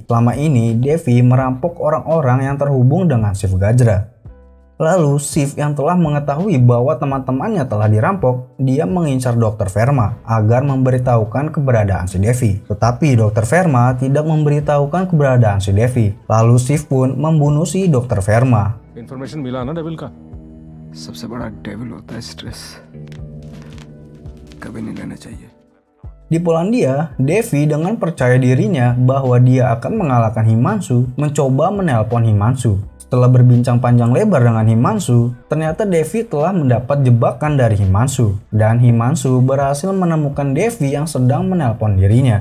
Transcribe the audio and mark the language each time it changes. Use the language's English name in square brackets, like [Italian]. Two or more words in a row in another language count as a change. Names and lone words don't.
[Indonesian] Selama ini, Devi merampok orang-orang yang terhubung dengan Shiv Gajra. Lalu Shiv yang telah mengetahui bahwa teman-temannya telah dirampok, dia mengincar Dr. Verma agar memberitahukan keberadaan si Devi. Tetapi Dr. Verma tidak memberitahukan keberadaan si Devi. Lalu Shiv pun membunuh si Dr. Verma. [Hindi] इन्फॉर्मेशन मिला ना डेविल का? सबसे बड़ा डेविल होता है स्ट्रेस, कभी नहीं लेना चाहिए. [Indonesian] Di Polandia, Devi dengan percaya dirinya bahwa dia akan mengalahkan Himanshu, mencoba menelpon Himanshu. Setelah berbincang panjang lebar dengan Himanshu, ternyata Devi telah mendapat jebakan dari Himanshu. Dan Himanshu berhasil menemukan Devi yang sedang menelpon dirinya.